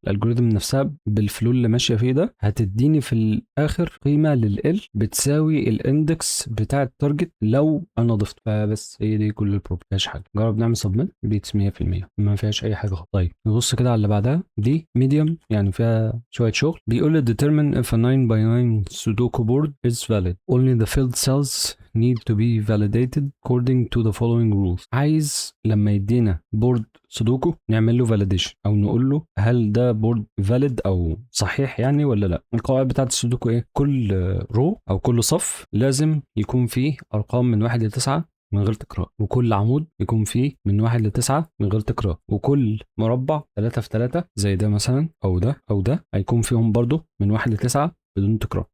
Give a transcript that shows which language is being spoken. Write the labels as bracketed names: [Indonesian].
[Arabic] الالجوريثم نفسها بالفلو اللي ماشيه فيه ده هتديني في الاخر قيمه لل بتساوي الاندكس بتاع التارجت لو انا ضفت. فبس هي دي كل البروبلم، مفيهاش حاجه. جرب نعمل سبميت بيتس 100%، ما فيهاش اي حاجه. طيب نبص كده على اللي بعدها، دي ميديوم يعني فيها شويه شغل. بيقول لي [English] determine if a 9 by 9 Sudoku board is valid. Only the filled cells need to be validated according to the following rules. [Arabic] عايز لما يدينا بورد سودوكو نعمل له فاليديشن او نقول له هل ده بورد فاليد او صحيح يعني ولا لا. القواعد بتاعت السودوكو ايه؟ كل رو او كل صف لازم يكون فيه ارقام من 1 ل 9 من غير تكرار، وكل عمود يكون فيه من 1 ل9 من غير تكرار، وكل مربع 3 في 3 زي ده مثلا او ده او ده هيكون فيهم برضو من 1 ل9 بدون تكرار.